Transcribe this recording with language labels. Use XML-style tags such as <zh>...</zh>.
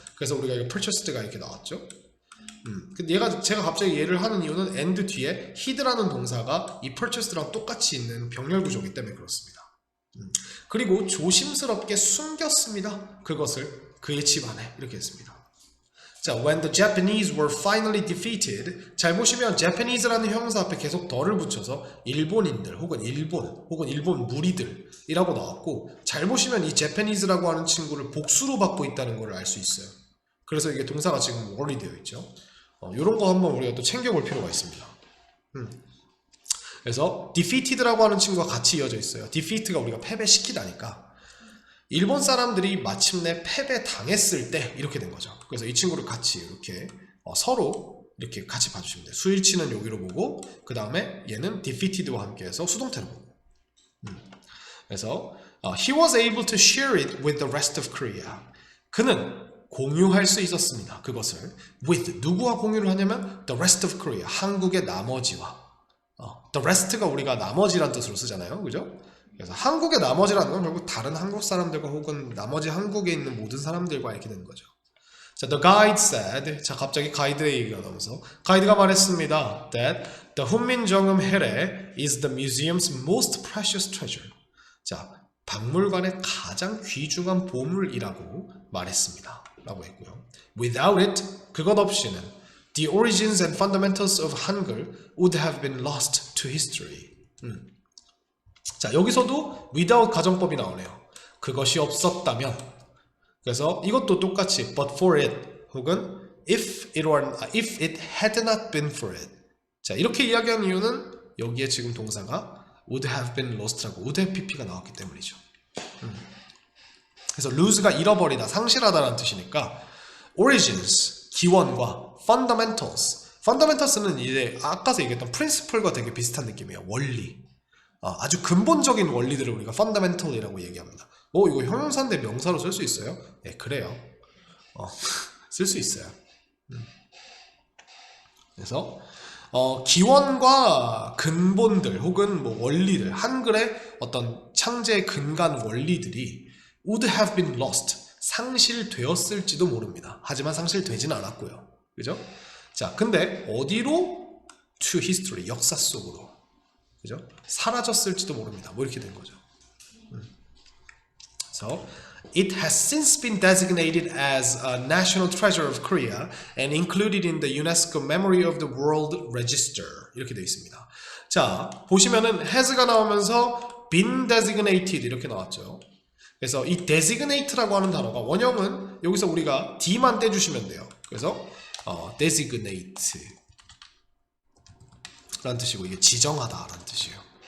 <ko>그래서 우리가 이거 purchased가 이렇게 나왔죠. 근데 제가 갑자기 얘를 하는 이유는 and 뒤에 hid라는 동사가 이 purchased랑 똑같이 있는 병렬 구조이기 때문에 그렇습니다. 그리고 조심스럽게 숨겼습니다. 그것을 그의 집 안에 이렇게 했습니다.</ko> <en>자, when the Japanese were finally defeated.</en> <ko>잘 보시면 Japanese라는 형용사 앞에 계속 덜을 붙여서 일본인들 혹은 일본 무리들이라고 나왔고, 잘 보시면 이 Japanese라고 하는 친구를 복수로 받고 있다는 걸 알 수 있어요. 그래서 이게 동사가 지금 월이 되어 있죠. 이런 거 한번 우리가 또 챙겨볼 필요가 있습니다. 그래서 defeated라고 하는 친구가 같이 이어져 있어요. defeat가 우리가 패배시키다니까 일본 사람들이 마침내 패배당했을 때 이렇게 된 거죠. 그래서 이 친구를 같이 이렇게 서로 이렇게 같이 봐주시면 돼요. 수일치는 여기로 보고 그 다음에 얘는 defeated와 함께해서 수동태로 보고. 그래서</ko> <en>he was able to share it with the rest of Korea.</en> <ko>그는 공유할 수 있었습니다. 그것을 with 누구와 공유를 하냐면</ko> <en>the rest of Korea,</en> <ko>한국의 나머지와. the rest가 우리가 나머지란 뜻으로 쓰잖아요, 그죠? 그래서 한국의 나머지라는 건 결국 다른 한국 사람들과 혹은 나머지 한국에 있는 모든 사람들과 이렇게 되는 거죠.</ko> <en>자, the guide said.</en> <ko>자, 갑자기 가이드의 얘기가 나오면서 가이드가 말했습니다.</ko> <en>That the 훈민정음 해례 is the museum's most precious treasure.</en> <ko>자, 박물관의 가장 귀중한 보물이라고 말했습니다. 라고 했고요.</ko> <en>Without it,</en> <ko>그것 없이는</ko> <en>the origins and fundamentals of Hangul would have been lost to history.</en> <ko>자, 여기서도 without 가정법이 나오네요. 그것이 없었다면. 그래서 이것도 똑같이</ko> <en>but for it 혹은 if it had not been for it.</en> <ko>자, 이렇게 이야기한 이유는 여기에 지금 동사가</ko> <en>would have been lost</en> <ko>라고 would have pp가 나왔기 때문이죠. 그래서 lose가 잃어버리다, 상실하다라는 뜻이니까 origins, 기원과 fundamentals는 이제 아까서 얘기했던 principle과 되게 비슷한 느낌이에요. 원리. 아주 근본적인 원리들을 우리가 fundamental이라고 얘기합니다. 이거 형용사인데 명사로 쓸 수 있어요? 네, 그래요. 쓸 수 있어요. 그래서 기원과 근본들 혹은 뭐 원리들, 한글의 어떤 창제의 근간 원리들이</ko> <en>would have been lost,</en> <ko>상실되었을지도 모릅니다. 하지만 상실되진 않았고요. 그죠? 자, 근데 어디로?</ko> <en>to history,</en> <ko>역사 속으로. 그죠? 사라졌을지도 모릅니다. 뭐 이렇게 된 거죠.</ko> <en>So, it has since been designated as a national treasure of Korea and included in the UNESCO Memory of the World Register.</en> <ko>이렇게 되어 있습니다. 자, 보시면은 has가 나오면서 been designated 이렇게 나왔죠. 그래서 이 designate라고 하는 단어가 원형은 여기서 우리가 D만 떼주시면 돼요. 그래서 designate 라는 뜻이고 이게 지정하다 라는 뜻이에요.</ko>